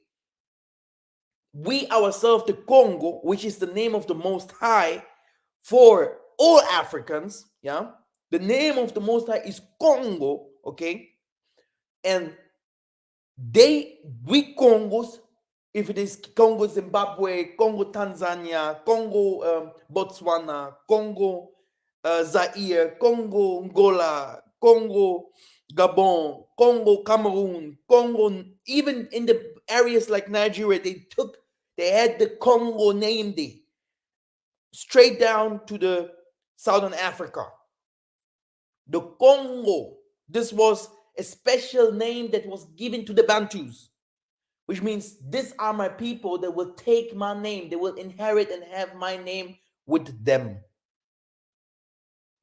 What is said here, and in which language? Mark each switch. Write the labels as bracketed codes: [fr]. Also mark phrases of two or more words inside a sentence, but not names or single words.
[en] We ourselves, the Congo, which is the name of the Most High for all Africans, yeah, the name of the Most High is Congo, okay, and we Congos, if it is Congo Zimbabwe, Congo Tanzania, Congo Botswana, Congo Zaire, Congo Angola, Congo Gabon, Congo Cameroon, Congo, even in the areas like Nigeria, they had the Congo name there, straight down to the Southern Africa. The Congo, this was a special name that was given to the Bantus, which means these are my people that will take my name, they will inherit and have my name with them.